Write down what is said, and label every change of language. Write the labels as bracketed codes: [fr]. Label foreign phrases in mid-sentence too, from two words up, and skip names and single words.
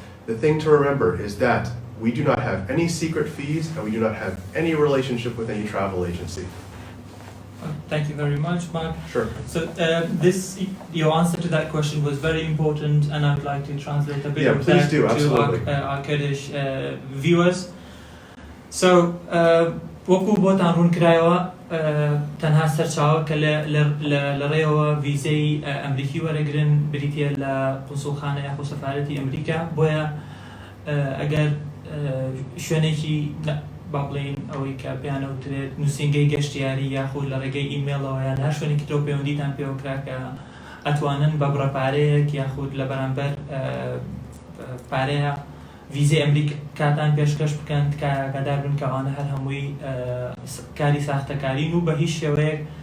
[en] The thing to remember is that we do not have any secret fees, and we do not have any relationship with any travel agency. Thank you very much, Mark. Sure. So your answer to that question was very important, and I'd like to translate a bit of that to our Kurdish viewers. So, [ckb] وەکو بۆتان ڕوون کرایەوە تەنها سەرچاوە کە لە ڕێەوە ڤیزەی ئەمریکی وەرەگرن بریتە لە قونسوڵخانە یاخۆ سەفارەتی ئەمریکا بۆیە ئەگەر شوێنێکی با بڵێن ئەوەی کە پێیانەوترێت نووسینگەی گەشتیاری یاخۆ لە ڕێگەی ئیمێڵەوە یان هەر شوێنێکی تۆ پەیوەندیتان پێوەکرا کە ئەتوانن بە بڕەپارەیەک یاخود لە بەرامبەر پارەیە ویزای ئەمریکاتان پێشکەش بکەن کە ئاگادار بن کە ئەوانە هەر هەمووی کاری ساختەکارین و بە هیچ شێوەیەک